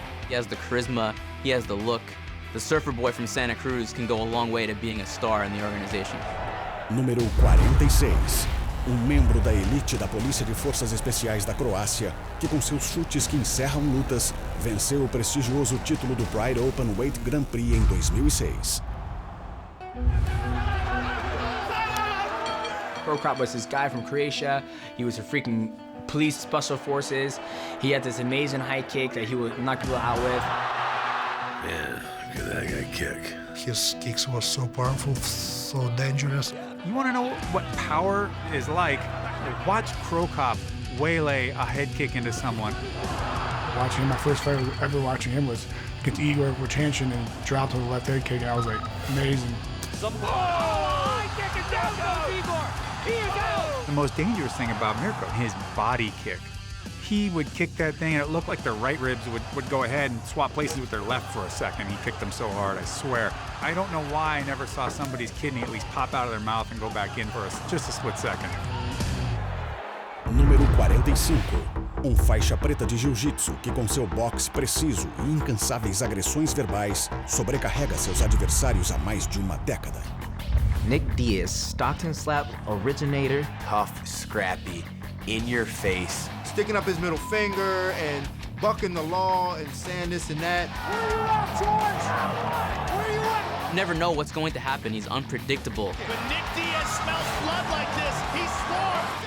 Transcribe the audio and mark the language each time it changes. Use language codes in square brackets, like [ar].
[en] He has the charisma, he has the look. The surfer boy from Santa Cruz can go a long way to being a star in the organization. [pt] Número 46. Membro da elite da Polícia de Forças Especiais da Croácia, que com seus chutes que encerram lutas, venceu o prestigioso título do Pride Open Weight Grand Prix em 2006. [en] Prokop was this guy from Croatia. He was a freaking police special forces. He had this amazing high kick that he would knock people out with. Yeah, look at that guy kick. His kicks were so powerful, so dangerous. You want to know what power is like? Watch Prokop waylay a head kick into someone. Watching him, my first fight ever watching him was against Igor Wachanchen and dropped with a left head kick, and I was like, amazing. The most dangerous thing about Mirko, his body kick. He would kick that thing and it looked like the right ribs would go ahead and swap places with their left for a second. He kicked them so hard, I swear. I don't know why I never saw somebody's kidney at least pop out of their mouth and go back in for just a split second. [pt] Número 45. Faixa preta de jiu-jitsu que com seu boxe preciso e incansáveis agressões verbais sobrecarrega seus adversários há mais de uma década. [en] Nick Diaz, Stockton slap originator. Tough, scrappy, in your face. Sticking up his middle finger and bucking the law and saying this and that. Where you at, George? Where you at? You never know what's going to happen. He's unpredictable. When Nick Diaz smells blood like this, he swarms.